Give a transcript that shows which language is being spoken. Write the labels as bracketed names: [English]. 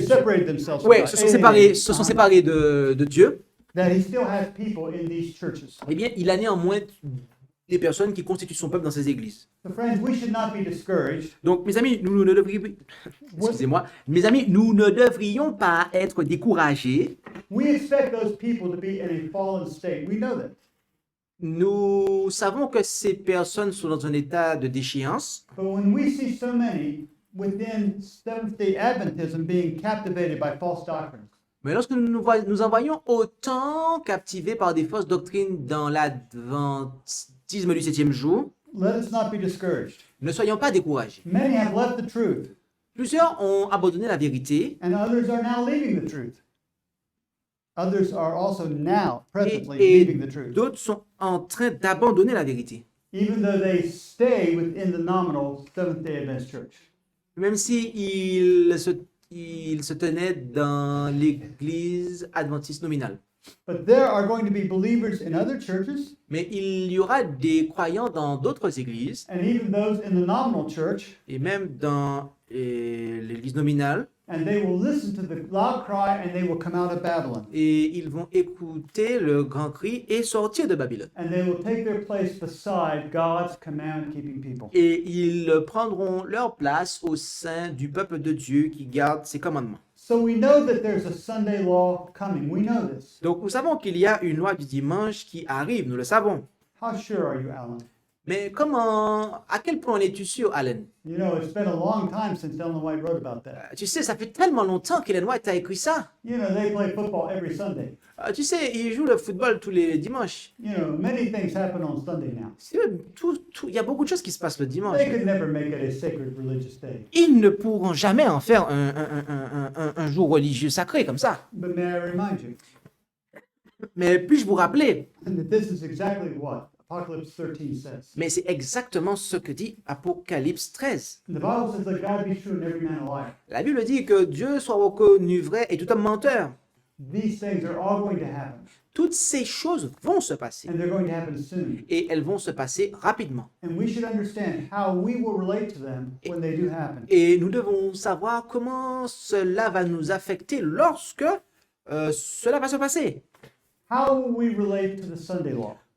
[English] separated themselves from [French] Oui, [English] God, [French] se sont [English] alienated, [French] séparés de Dieu. [English] that He still has people in these churches. [French] Eh bien, il a néanmoins les personnes qui constituent son peuple dans ces églises. [English] So, friends, we should not be discouraged. [French] Donc, mes amis, nous ne devrions, excusez-moi, mes amis, nous ne devrions pas être découragés. [English] We expect those people to be in a fallen state. We know that. [French] Nous savons que ces personnes sont dans un état de déchéance, [English] But when we see so many within Seventh-day Adventism being captivated by false doctrines, [French] mais lorsque nous en voyons autant captivés par des fausses doctrines dans l'adventisme du septième jour, [English] let us not be discouraged. [French] ne soyons pas découragés. [English] Many have left the truth, [French] Plusieurs ont abandonné la vérité [English] and others are now leaving the truth. Others are also now, presently, [French] et [English] leaving the truth, [French] d'autres sont en train d'abandonner la vérité. [English] even though they stay within the nominal Seventh-day Adventist Church. [French] Même si ils se tenaient dans l'église adventiste nominale. [English] But there are going to be believers in other churches, [French] Mais il y aura des croyants dans d'autres églises, [English] and even those in the nominal church, [French] et même dans l'église nominale, [English] and they will listen to the loud cry and they will come out of Babylon. [French] et ils vont écouter le grand cri et sortir de Babylone. [English] And they will take their place beside God's command-keeping people. [French] Et ils prendront leur place au sein du peuple de Dieu qui garde ses commandements. [English] So we know that there's a Sunday law coming. We know this. [French] Donc nous savons qu'il y a une loi du dimanche qui arrive, nous le savons. [English] How sure are you, Alan? [French] Mais à quel point en es-tu sûr, Allen? [English] You know, it's been a long time since Ellen White wrote about that. [French] Tu sais, ça fait tellement longtemps qu'Ellen White a écrit ça. [English] You know, they play football every Sunday. [French] Tu sais, il joue le football tous les dimanches. [English] You know, many things happen on Sunday now. [French] Il y a beaucoup de choses qui se passent le dimanche. [English] They could never make it a sacred religious day. [French] Ils ne pourront jamais en faire un jour religieux sacré comme ça. [English] But may I remind you [French] Mais puis-je vous rappeler, [English] that this is exactly what Apocalypse 13 says. [French] mais c'est exactement ce que dit Apocalypse 13. [English] The Bible says, let God be true and every man a liar. [French] La Bible dit que Dieu soit reconnu vrai et tout homme menteur. [English] These things are all going to happen, [French] Toutes ces choses vont se passer [English] and they're going to happen soon. [French] et elles vont se passer rapidement. [English] And we should understand how we will relate to them when they do happen. [French] Et nous devons savoir comment cela va nous affecter lorsque cela va se passer. [English] How will we relate to the Sunday law?